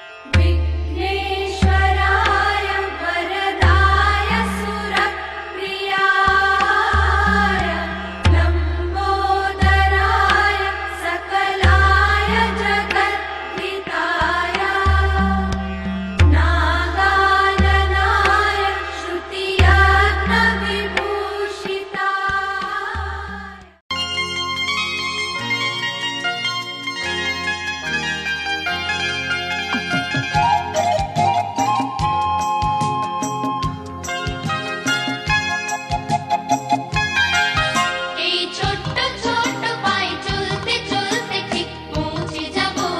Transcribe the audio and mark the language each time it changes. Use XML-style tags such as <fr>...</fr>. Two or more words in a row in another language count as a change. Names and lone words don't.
<sa>विघ्नेश्वराय वरदाय सुरप्रियाय लम्बोदराय सकलाय जगद्धिताय नागाननाय श्रुतियज्ञविभूषिताय।</sa> <bn>এই ছোট্ট ছোট্ট পায়ে চলতে চলতে ঠিক পৌঁছে যাব।</bn>